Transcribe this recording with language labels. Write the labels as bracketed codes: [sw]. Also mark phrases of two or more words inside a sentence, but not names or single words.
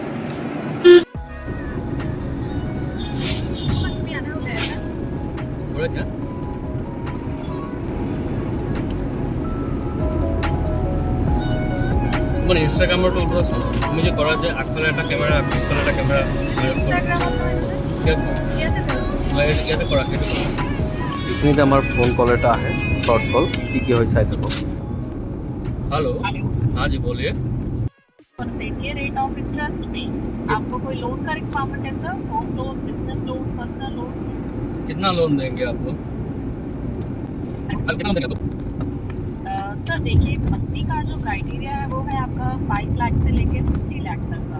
[as] তোমাৰ ইনষ্টাগ্ৰামৰটো উঠোৱাচোন, তুমি যে কৰা যে আগফালে এটা কেমেৰা পিছফালে এটা কেমেৰা, ইয়াতে কৰা, সেইটো কৰা। এইখিনিতে আমাৰ [en] phone call [as] এটা আহে, [en] short call, [as] কি হয় চাই থাকো। [hi] हेलो, हाँ जी बोलिए। देखिए [en] rate of interest [hi] में आपको कोई लोन का रिक्वायरमेंट है सर? [en] home loan, business loan, personal loan? [hi] कितना लोन देंगे आप लोग? कितना देंगे आप लोग? सर देखिए कंपनी का जो क्राइटेरिया है वो है आपका 5 लाख से लेके 50 लाख तक का।